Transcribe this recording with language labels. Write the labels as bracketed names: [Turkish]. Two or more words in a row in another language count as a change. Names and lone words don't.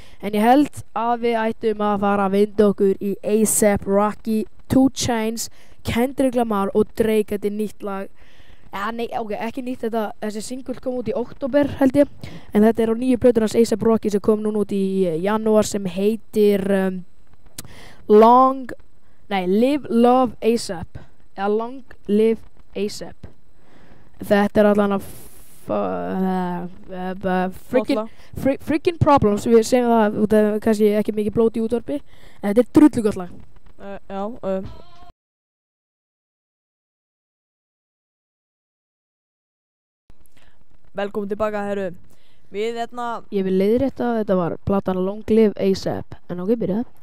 [Icelandic] En ég held að við ættum að fara að vinda okkur í A$AP Rocky, 2 Chainz, Kendrick Lamar og Drake. Þetta er nýtt lag. Nei, ok, ekki nýtt, þessi single kom út í október held ég, en þetta er á nýju plötur hans A$AP Rocky sem kom núna út í janúar sem heitir Live Love A$AP eða Long Live A$AP. Þetta er allan að freaking problems, við segjum það út af kannski ekki mikið blót í útvarpi, en þetta er drullugott lag. Já, velkomin tilbaka, herru. Við Ég vil leiðrétta að þetta var platan Long Live A$AP, en ok, byrja það.